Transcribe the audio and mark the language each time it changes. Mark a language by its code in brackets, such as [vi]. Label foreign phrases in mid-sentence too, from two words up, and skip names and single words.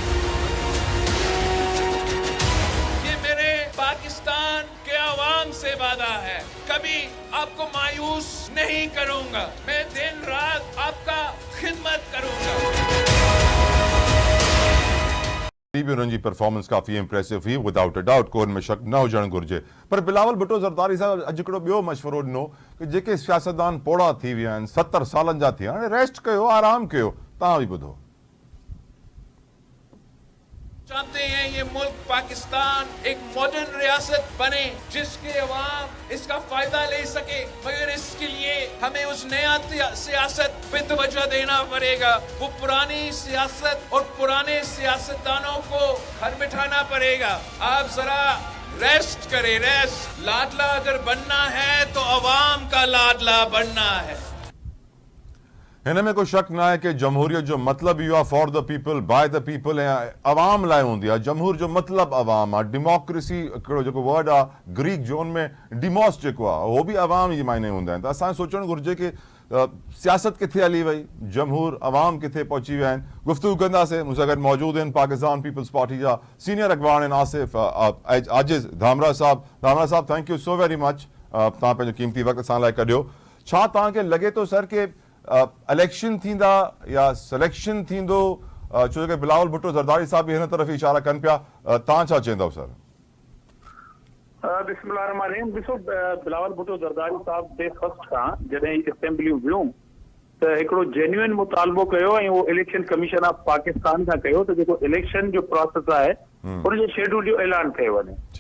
[ur] یہ میرے پاکستان کے عوام سے وعدہ ہے، کبھی آپکو مایوس نہیں کروں گا، میں دن رات آپکا خدمت کروں گا. [sd] भी उन्हनि जी परफॉर्मेंस काफ़ी इंप्रेसिव हुई, [en] without a doubt, [sd] को में शक न हुजणु घुरिजे। पर बिलावल भुट्टो ज़रदारी साहब अॼु हिकिड़ो ॿियो मशवरो ॾिनो कि जेके सियासतदान पोड़ा थी विया आहिनि, 70 सालनि जा थी विया, हाणे रेस्ट कयो, आराम कयो। तव्हां बि ॿुधो। [ur] چاہتے ہیں یہ ملک پاکستان ایک ماڈرن ریاست بنے جسکے عوام اسکا فائدہ لے سکے، مگر اسکے لیے ہمیں اس نیا سیاست پہ توجہ دینا پڑے گا. وہ پرانی سیاست اور پرانے سیاستدانوں کو گھر بٹھانا پڑے گا. آپ ذرا ریسٹ کریں، ریسٹ. لاڈلا اگر بننا ہے تو عوام کا لاڈلا بننا ہے. [sd] हिन में कोई शक न आहे कि जमहूरियत जो मतिलबु इहो आहे [en] for the people by the people [sd] ऐं अवाम लाइ हूंदी आहे। जमहूर जो मतिलबु अवाम आहे। डेमोक्रेसी हिकिड़ो जेको वर्ड आहे ग्रीक जोन में डिमोस जेको आहे उहो बि अवाम जी मायने हूंदा आहिनि। त असांखे सोचणु घुरिजे कि सियासत किथे हली वई, जमहूर अवाम किथे पहुची विया आहिनि। गुफ़्तगू कंदासीं। मूंसां गॾु मौजूदु आहिनि पाकिस्तान पीपल्स पार्टी जा सीनियर अॻवान आहिनि आसिफ आजिज़ धामरा साहब। धामरा साहब, [en] thank you so very much, [sd] तव्हां पंहिंजो क़ीमती वक़्तु असां लाइ कढियो। छा तव्हांखे लॻे थो सर कि इलेक्शन थींदा या सिलेक्शन थींदो? छो कि बिलावल भुट्टो ज़रदारी साहब बि हिन तरफ़ इशारा कनि पिया। तव्हां छा चवंदव सर? बिस्मिल्लाहिर्रहमानिर्रहीम। ॾिसो, बिलावल भुट्टो ज़रदारी साहब [en] day first [sd] खां जॾहिं असेंबलियूं वियूं त हिकिड़ो जेन्युइन मुतालबो कयो ऐं उहो इलेक्शन कमीशन ऑफ पाकिस्तान खां कयो त जेको इलेक्शन जो प्रोसेस आहे उनजे शेड्यूल जो ऐलान कयो वञे।